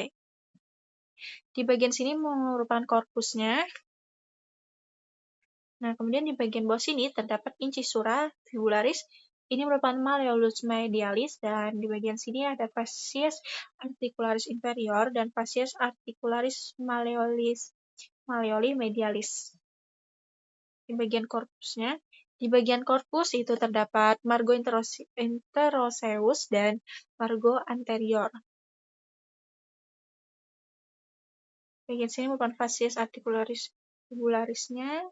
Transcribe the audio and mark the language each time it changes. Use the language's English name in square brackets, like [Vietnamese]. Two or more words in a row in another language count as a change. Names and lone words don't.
[Indonesian] Di bagian sini merupakan korpusnya. Nah, kemudian di bagian bawah sini terdapat [Latin] incisura fibularis. [Indonesian] Ini merupakan [Latin] malleolus medialis, [Indonesian] dan di bagian sini ada [Latin] fascies articularis inferior [Indonesian] dan [Latin] fascies articularis malleoli medialis. [Indonesian] Di bagian korpusnya, di bagian korpus itu terdapat [Latin] margo interoseus [Indonesian] dan [Latin] margo anterior. [Indonesian] Bagian sini merupakan [Latin] fascies articularis fibularisnya.